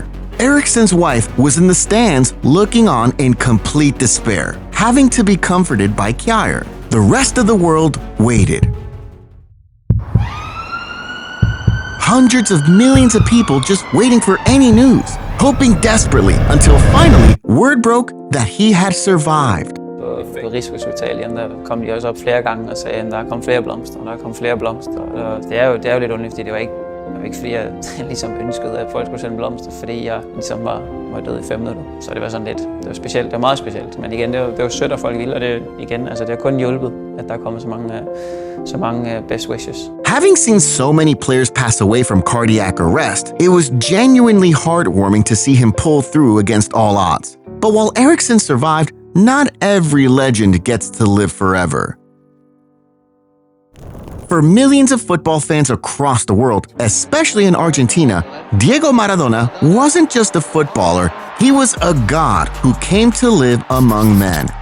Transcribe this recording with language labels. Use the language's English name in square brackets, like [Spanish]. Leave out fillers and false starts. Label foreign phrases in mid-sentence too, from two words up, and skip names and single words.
[English] Eriksson's wife was in the stands looking on in complete despair, having to be comforted by Kjaer. The rest of the world waited. Hundreds of millions of people just waiting for any news, hoping desperately until finally word broke that he had survived. [Danish] På Rigshospitalet, der kom de også op flere gange og sagde, at der kom flere blomster, og der kom flere blomster. Og det er jo lidt underligt, fordi det var ikke fordi jeg ligesom ønskede, at folk skulle sende blomster, fordi jeg ligesom var død i 5 minutter. Så det var sådan lidt, det var specielt, det var meget specielt. Men igen, det var sødt, at folk ville, og det igen, altså det har kun hjulpet, at der er kommet så mange [English] best wishes. Having seen so many players pass away from cardiac arrest, it was genuinely heartwarming to see him pull through against all odds. But while Eriksson survived, not every legend gets to live forever. For millions of football fans across the world, especially in Argentina, Diego Maradona wasn't just a footballer, he was a god who came to live among men.